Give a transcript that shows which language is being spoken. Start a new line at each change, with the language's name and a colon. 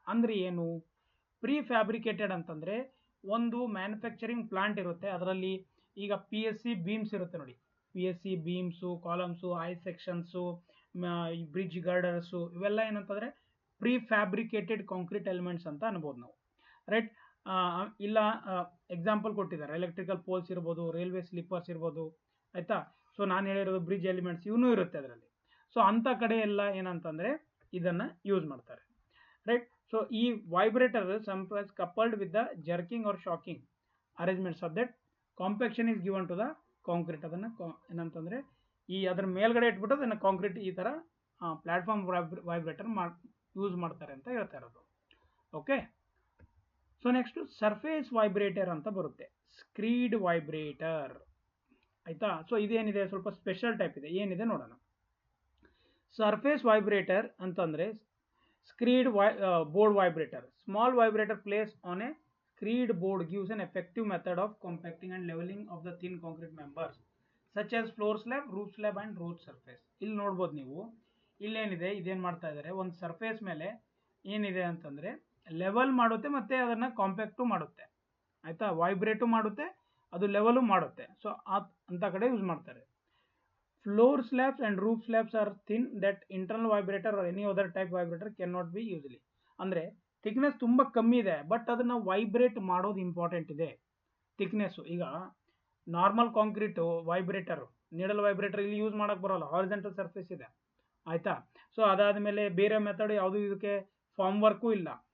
Kannada: ಅಂದರೆ ಏನು pre fabricated ಅಂತಂದರೆ, ಒಂದು ಮ್ಯಾನುಫ್ಯಾಕ್ಚರಿಂಗ್ ಪ್ಲಾಂಟ್ ಇರುತ್ತೆ, ಅದರಲ್ಲಿ ಈಗ PSC ಬೀಮ್ಸ್ ಇರುತ್ತೆ ನೋಡಿ, PSC beans, columns, I sections, bridge ಗರ್ಡರ್ಸು, ಇವೆಲ್ಲ ಏನಂತಂದರೆ ಪ್ರೀ ಫ್ಯಾಬ್ರಿಕೇಟೆಡ್ ಕಾಂಕ್ರೀಟ್ ಎಲಿಮೆಂಟ್ಸ್ ಅಂತ ಅನ್ಬೋದು ನಾವು, ರೈಟ್. ಇಲ್ಲ ಎಕ್ಸಾಂಪಲ್ ಕೊಟ್ಟಿದ್ದಾರೆ, ಎಲೆಕ್ಟ್ರಿಕಲ್ ಪೋಲ್ಸ್ ಇರ್ಬೋದು, ರೈಲ್ವೆ ಸ್ಲೀಪರ್ಸ್ ಇರ್ಬೋದು, ಆಯಿತಾ. ಸೊ ನಾನು ಹೇಳಿರೋದು ಬ್ರಿಡ್ಜ್ ಎಲಿಮೆಂಟ್ಸ್ ಇವೂ ಇರುತ್ತೆ ಅದರಲ್ಲಿ. ಸೊ ಅಂಥ ಕಡೆ ಎಲ್ಲ ಏನಂತಂದರೆ ಇದನ್ನು ಯೂಸ್ ಮಾಡ್ತಾರೆ, ರೈಟ್. ಸೊ ಈ
English: vibrator sometimes coupled with the jerking or shocking arrangements of that compaction is given to the
Kannada: concrete ಅದನ್ನು ಏನಂತಂದರೆ ಈ ಅದ್ರ ಮೇಲ್ಗಡೆ ಇಟ್ಬಿಟ್ಟು ಅದನ್ನು ಕಾಂಕ್ರೀಟ್ ಈ ಥರ ಪ್ಲ್ಯಾಟ್ಫಾರ್ಮ್ ವೈಬ್ರೇಟರ್ ಯೂಸ್ ಮಾಡ್ತಾರೆ ಅಂತ ಹೇಳ್ತಾ ಇರೋದು. Okay, so next surface vibrator ಅಂತ ಬರುತ್ತೆ, ಸ್ಕ್ರೀಡ್ ವೈಬ್ರೇಟರ್ ಆಯಿತಾ. ಸೊ ಇದೇನಿದೆ ಸ್ವಲ್ಪ ಸ್ಪೆಷಲ್ ಟೈಪ್ ಇದೆ, ಏನಿದೆ ನೋಡೋಣ. ಸರ್ಫೇಸ್ ವೈಬ್ರೇಟರ್ ಅಂತಂದರೆ screed board vibrator.
English: Small vibrator placed on a screed board gives an effective method of compacting and leveling of the thin concrete members such as floor slab, roof slab and road surface.
Kannada: ಇಲ್ಲಿ ನೋಡ್ಬೋದು ನೀವು, ಇಲ್ಲೇನಿದೆ ಇದೇನು ಮಾಡ್ತಾ ಇದ್ದಾರೆ, ಒಂದು surface ಮೇಲೆ ಏನಿದೆ ಅಂತಂದರೆ ಲೆವೆಲ್ ಮಾಡುತ್ತೆ ಮತ್ತು ಅದನ್ನು ಕಾಂಪ್ಯಾಕ್ಟು ಮಾಡುತ್ತೆ ಆಯಿತಾ, ವೈಬ್ರೇಟು ಮಾಡುತ್ತೆ, ಅದು ಲೆವೆಲು ಮಾಡುತ್ತೆ. ಸೊ ಅಂಥ ಕಡೆ ಯೂಸ್ ಮಾಡ್ತಾರೆ.
English: Floor slabs and roof slabs are thin that internal vibrator or any other type vibrator cannot be easily.
Kannada: ಅಂದರೆ ಥಿಕ್ನೆಸ್ ತುಂಬ ಕಮ್ಮಿ ಇದೆ, ಬಟ್ ಅದನ್ನು ವೈಬ್ರೇಟ್ ಮಾಡೋದು ಇಂಪಾರ್ಟೆಂಟ್ ಇದೆ ಥಿಕ್ನೆಸ್ಸು. ಈಗ ನಾರ್ಮಲ್ ಕಾಂಕ್ರೀಟು ವೈಬ್ರೇಟರು, ನೀಡಲ್ ವೈಬ್ರೇಟರ್ ಇಲ್ಲಿ ಯೂಸ್ ಮಾಡೋಕ್ಕೆ ಬರೋಲ್ಲ, ಹಾರಿಜೆಂಟಲ್ ಸರ್ಫೇಸ್ ಇದೆ ಆಯಿತಾ. ಸೊ ಅದಾದಮೇಲೆ ಬೇರೆ ಮೆಥಡ್ ಯಾವುದು ಇದಕ್ಕೆ ಫಾರ್ಮ್ ವರ್ಕು ಇಲ್ಲ.